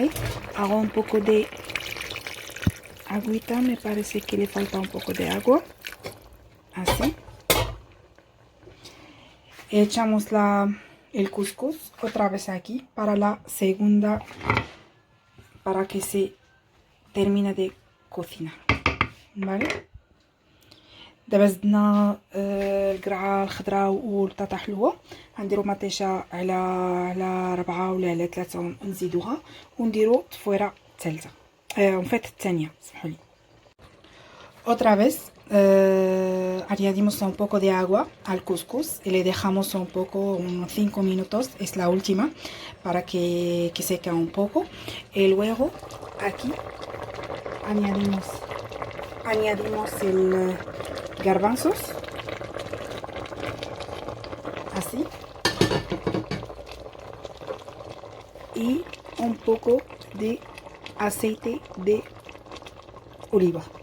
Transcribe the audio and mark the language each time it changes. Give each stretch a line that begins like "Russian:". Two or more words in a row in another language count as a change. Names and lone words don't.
Spanish: Hago un poco de agüita, me parece que le falta un poco de agua, así. Echamos el couscous otra vez aquí para la segunda, para que se termine de cocinar, ¿vale?
Arabic: دابا زدنا القرعه الخضراء والبطاطا حلوه، غنديرو مطيشه على 4 ولا على 3 ونزيدوها ونديرو التفويره الثالثه فات الثانيه سمحوا لي.
Spanish: Otra vez añadimos un poco de agua al couscous y le dejamos un poco, unos 5 minutos, es la última, para que seque un poco. Y luego aquí añadimos el garbanzos, así, y un poco de aceite de oliva.